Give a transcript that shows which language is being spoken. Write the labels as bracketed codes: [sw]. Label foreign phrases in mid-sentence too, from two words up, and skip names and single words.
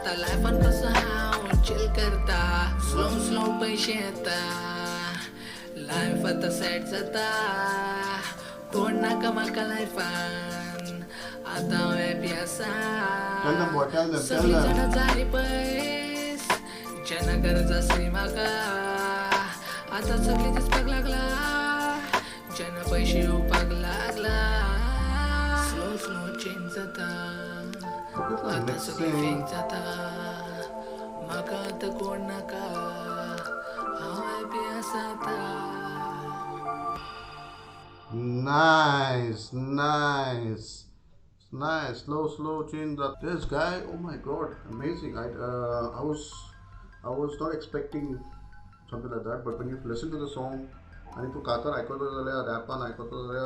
[kok] लायफान कसं हांव चिल करता [en] slow slow [kok] पैसे येता लायफ आतां सेट जाता कोण नाका म्हाका लायफान आतां हांव हॅपी आसा [en] Tell them boy, tell them, tell [kok] सगळीं [en] them. [kok] जाणां जाली पयस जेन्ना गरज आसली म्हाका आतां सगळीं दिसपाक लागला जेन्ना पयशे येवपाक लागला [en] slow slow change [kok] जाता आतां सगळीं फेक जाता म्हाका आतां कोण नाका हांव हॅपी आसा आतां [en] Nice, nice, nice. Slow change that. This guy, oh my god, amazing. I was not expecting something like that. But when you listen to the song, and to Katar, I got the Rapan, I got the.